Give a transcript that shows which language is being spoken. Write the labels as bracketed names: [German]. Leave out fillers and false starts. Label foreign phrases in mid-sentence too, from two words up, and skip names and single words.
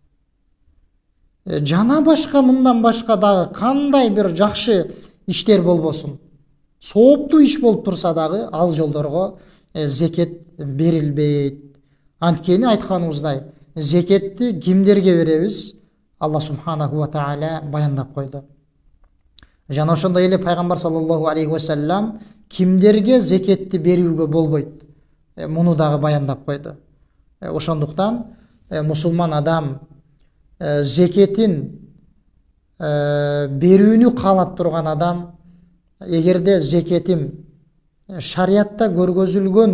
[Kyrgyz] Жана башка мындан башка дагы кандай бир жакшы иштер болбосун, сооптуу иш болуп турса дагы ал жолдорго зекет берилбейт. Анткени айтканыбыздай, зекетти кимдерге беребиз? [Arabic] الله سبحانه وتعالى [Kyrgyz] баяндап койду. Жана ошондой эле пайгамбар [Arabic] صلى الله عليه وسلم [Kyrgyz] кимдерге зекетти берүүгө болбойт, муну дагы баяндап койду. Ошондуктан мусулман адам зекетин берүүнү каалап турган адам, эгерде зекетим шариатта көргөзүлгөн